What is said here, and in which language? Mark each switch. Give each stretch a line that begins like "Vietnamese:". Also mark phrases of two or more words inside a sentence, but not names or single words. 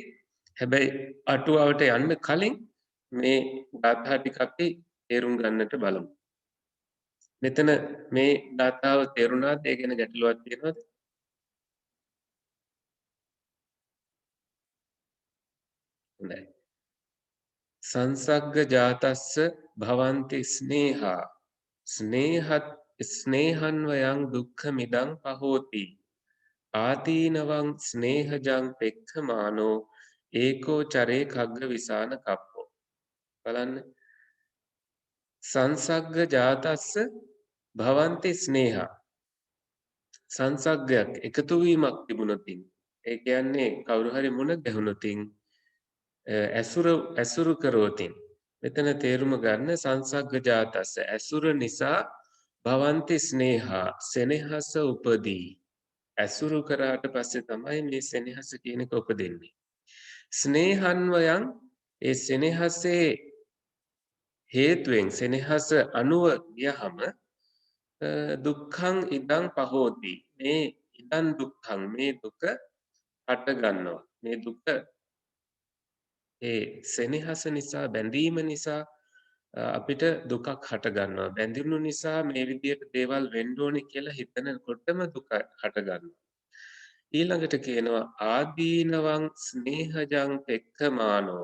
Sinhala: හැබැයි අටුවාවට යන්න කලින් මේ ගාථා ටික අපි තේරුම් ගන්නට බලමු. මෙතන මේ ගාථාව තේරුණාද? ඒ ගැන ගැටලුවක් තියෙනවද? හොඳයි.
Pali: සංසග්ග ජාතස්ස භවಂತಿ ස්නේහා ස්නේහන්වයං දුක්ඛමිදං පහෝති ආදීනවං ස්නේහජං පෙක්ඛමානෝ ඒකෝ චරේ කග්ග විසාන කප්පෝ බලන්න සංසග්ග ජාතස්ස භවಂತಿ ස්නේහා.
Sinhala: සංසග්ගයක් එකතු වීමක් තිබුණොතින් ඒ කියන්නේ කවුරු හරි මුණ ගැහුණොතින් ඇසුරු කරවතින් මෙතන තේරුම ගන්න
Pali: සංසග්ග ජාතස්ස
Sinhala: ඇසුර නිසා
Pali: භවන්ති ස්නේහා
Sinhala: සෙනෙහස උපදී. ඇසුරු කරාට පස්සේ තමයි මේ සෙනෙහස කියන එක උපදින්නේ. ස්නේහන්වයන් ඒ සෙනෙහසේ හේතුවෙන් සෙනෙහස අනුව ගියහම
Pali: දුක්ඛං ඉදං පහෝති.
Sinhala: මේ
Pali: ඉදං දුක්ඛං
Sinhala: මේ දුක හට ගන්නවා. මේ දුක ඒ සෙනෙහස නිසා බැඳීම නිසා අපිට දුකක් හට ගන්නවා. බැඳුණු නිසා මේ විදියට දේවල් වෙන්න ඕනේ කියලා හිතනකොටම දුක හට ගන්නවා. ඊළඟට කියනවා
Pali: ආදීනවං ස්නේහජං පෙක්ඛමානෝ.